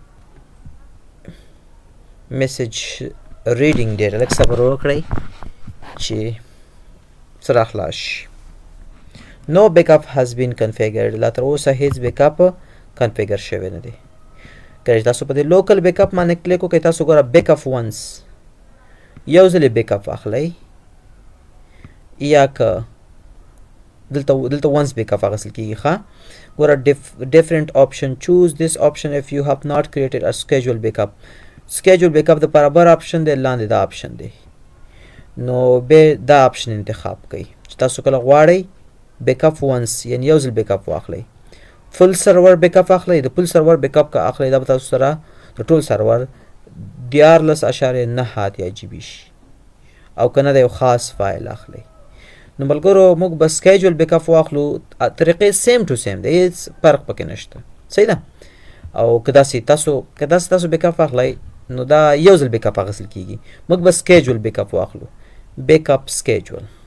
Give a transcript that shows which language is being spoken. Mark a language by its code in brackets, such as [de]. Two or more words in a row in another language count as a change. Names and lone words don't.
[en] message reading data [ps] لږ صبر وکړئ چې څه راخلاص شي نو [en] backup has been configured [ps] لا تر اوسه هیڅ بیک اپ کنفیګر شوی نه دی کله چې تاسو په دې [en] local backup [ps] باندې کلیک وکړئ تاسو ګوره [en] backup once [ps] یو ځلې بیک اپ اخلئ یا که دلته [en] once backup [ps] اخیستل کېږي ښه ګوره ډفرنٹ [en] option choose this option if you have not created a schedule backup schedule backup [ps] د لپاره بر option دی لاندې دا option دی نو به دا option انتخاب کړئ چې تاسو کله غواړئ بیک اپ ونس یعنی یو ځل بیک اپ واخلئ [en] full server backup [ps] اخلئ د [en] full server backup [ps] کا اخلئ دا به تاسو سره د ټول سرور 14.9 GB شي او کنه د یو خاص فایل اخلئ نو ملګرو موږ به [en] schedule backup [ps] واخلو طریقې [en] same to same [ps] دی هیڅ فرق پکې نشته صحیح ده او که داسې تاسو بیک اپ اخلئ نو دا یو ځل بیک اپ اخیستل کېږي موږ به [en] schedule backup [ps] واخلو [en] backup schedule